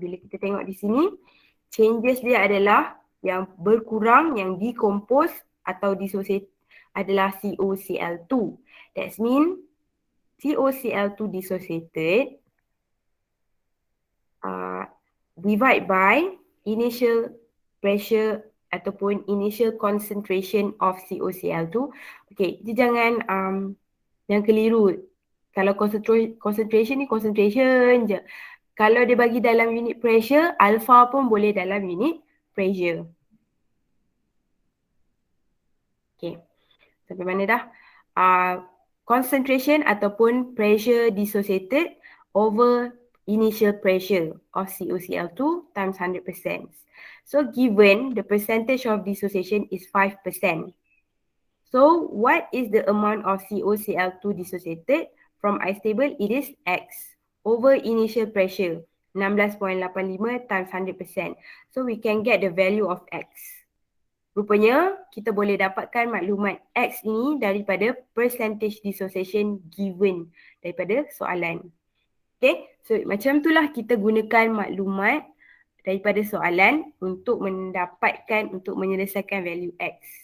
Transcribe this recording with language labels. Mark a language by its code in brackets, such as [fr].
[ms] Bila kita tengok di sini, changes dia adalah yang berkurang, yang decompose atau dissociate adalah COCl2. [en] That means COCl2 dissociated divide by initial pressure ataupun initial concentration of COCl2. [ms] Okay, dia jangan keliru. Kalau concentration ni concentration je. Kalau dia bagi dalam unit pressure, alpha pun boleh dalam unit pressure. [en] Okay, [ms] sampai mana dah? [en] Concentration ataupun pressure dissociated over initial pressure of COCl2 times 100%. So given the percentage of dissociation is 5%. So what is the amount of COCl2 dissociated from I stable? It is X over initial pressure 16.85 times 100%. So we can get the value of X. [ms] Rupanya kita boleh dapatkan maklumat X ini daripada [en] percentage dissociation given [ms] daripada soalan. Okay, so macam itulah kita gunakan maklumat daripada soalan untuk menyelesaikan value X.